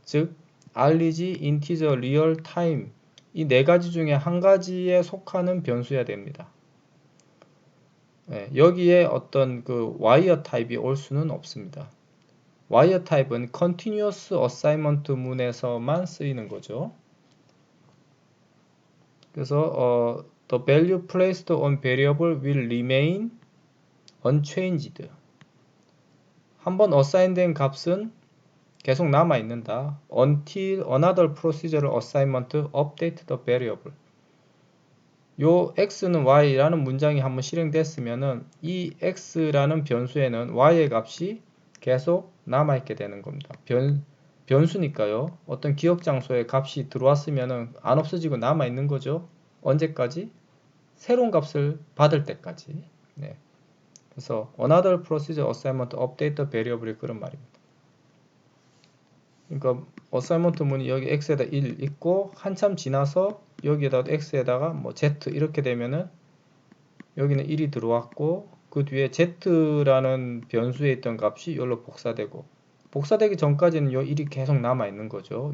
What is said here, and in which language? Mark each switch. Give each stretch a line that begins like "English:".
Korean: 즉 arg, integer, real, time 이 네 가지 중에 한 가지에 속하는 변수여야 됩니다. 여기에 어떤 그 wire 타입이 올 수는 없습니다. wire 타입은 continuous assignment 문에서만 쓰이는 거죠. 그래서
English: the value placed on variable will remain unchanged.
Korean: 한번 assign 된 값은 계속 남아 있는다.
English: until another procedural assignment update the variable.
Korean: 요 x는 y라는 문장이 한번 실행됐으면은 이 x라는 변수에는 y의 값이 계속 남아있게 되는 겁니다. 변수니까요. 어떤 기억 장소에 값이 들어왔으면 안 없어지고 남아있는 거죠. 언제까지? 새로운 값을 받을 때까지. 네.
English: 그래서 another procedure assignment update the variable이
Korean: 그런 말입니다. 그러니까 assignment 문이 여기 x에다 1 있고 한참 지나서 여기에다 x에다가 뭐 z 이렇게 되면은 여기는 1이 들어왔고 그 뒤에 z라는 변수에 있던 값이 여기로 복사되기 전까지는 요 1이 계속 남아 있는 거죠.